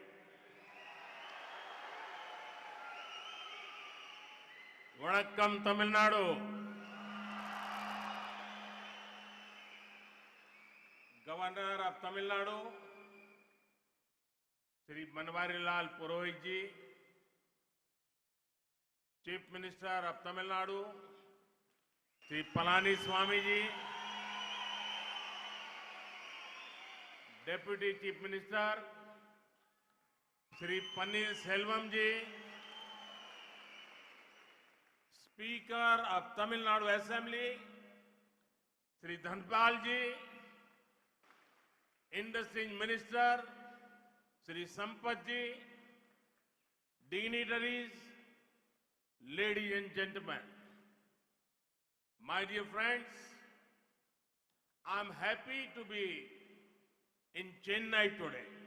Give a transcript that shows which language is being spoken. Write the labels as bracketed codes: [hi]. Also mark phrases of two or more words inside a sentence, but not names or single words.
[ta] வணக்கம் தமிழ்நாடு. [en] Governor of Tamil Nadu, Shri Banwarilal Purohit ji, Chief Minister of Tamil Nadu, Shri Palaniswamy ji, Deputy Chief Minister, Shri Pannirselvam ji, Speaker of Tamil Nadu Assembly, Shri Dhanpal ji, Industry Minister, Shri Sampath ji, dignitaries, ladies and gentlemen, my dear friends, I'm happy to be in Chennai today.